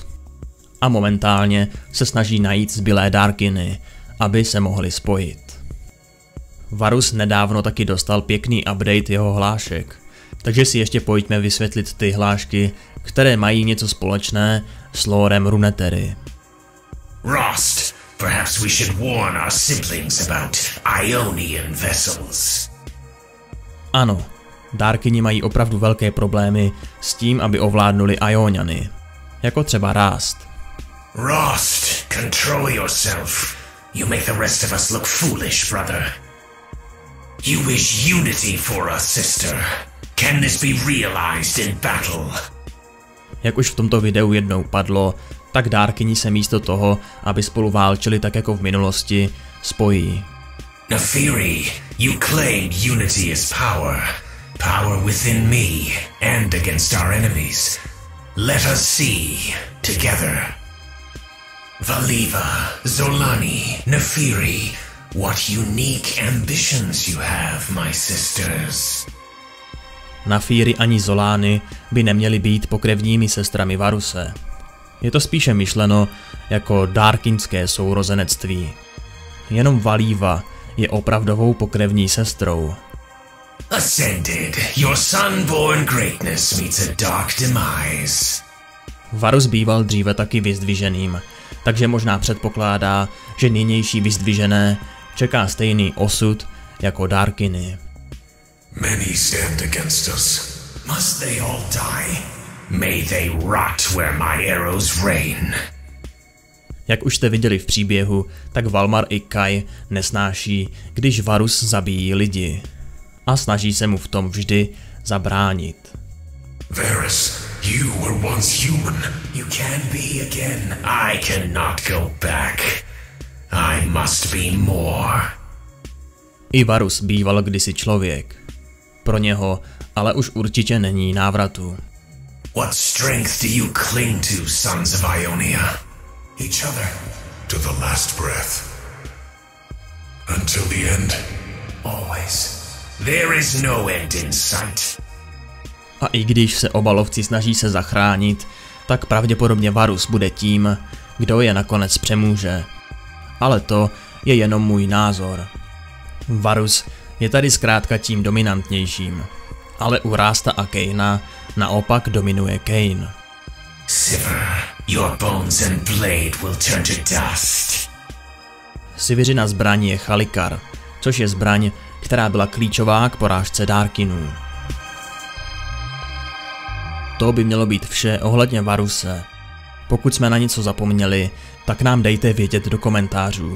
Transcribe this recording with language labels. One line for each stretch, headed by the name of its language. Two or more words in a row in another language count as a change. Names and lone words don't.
Czech: A momentálně se snaží najít zbylé Darkiny, aby se mohli spojit. Varus nedávno taky dostal pěkný update jeho hlášek, takže si ještě pojďme vysvětlit ty hlášky, které mají něco společné s lórem Runeterry.
English: Rost, perhaps we should warn our siblings about Ionian vessels.
Czech: Ano, Darkini mají opravdu velké problémy s tím, aby ovládnuli Ioniany, jako třeba Rast.
English: Rost, control yourself. You make the rest of us look foolish, brother. You wish unity for us, sister. Can this be realized in battle?
Czech: Jak už v tomto videu jednou padlo, tak Darkini se místo toho, aby spolu válčili tak jako v minulosti, spojí.
English: Naafiri, you claimed unity is power. Power within me and against our enemies. Let us see together. Valiva, Zolani, Naafiri, what unique ambitions you have, my sisters.
Czech: Naafiri ani Zolani by neměly být pokrevními sestrami Varuse. Je to spíše myšleno jako darkinské sourozenectví. Jenom Valiva je opravdovou pokrevní sestrou.
English: Ascended, your sun-born greatness meets a dark demise.
Czech: Varus býval dříve taky vyzdviženým, takže možná předpokládá, že nynější vyzdvižené čeká stejný osud jako Darkiny.
English: Many stand against us. Must they all die? May they rot where my arrows rain.
Czech: Jak už jste viděli v příběhu, tak Valmar i Kai nesnáší, když Varus zabíjí lidi. A snaží se mu v tom vždy zabránit.
English: Varus, you were once human. You can be again. I cannot go back. I must be more.
Czech: I Varus býval kdysi člověk. Pro něho ale už určitě není návratu.
English: What strength do you cling to, sons of Ionia? Each other. To the last breath. Until the end. Always. There is no end in sight.
Czech: A i když se oba lovci snaží se zachránit, tak pravděpodobně Varus bude tím, kdo je nakonec přemůže. Ale to je jenom můj názor. Varus je tady zkrátka tím dominantnějším, ale u Rasta a Kaina naopak dominuje Kain.
English: Sivir, your bones and blade will turn to dust.
Czech: Siviřina zbraň je Chalikar, což je zbraň, která byla klíčová k porážce Darkinů. To by mělo být vše ohledně Varuse. Pokud jsme na něco zapomněli, tak nám dejte vědět do komentářů.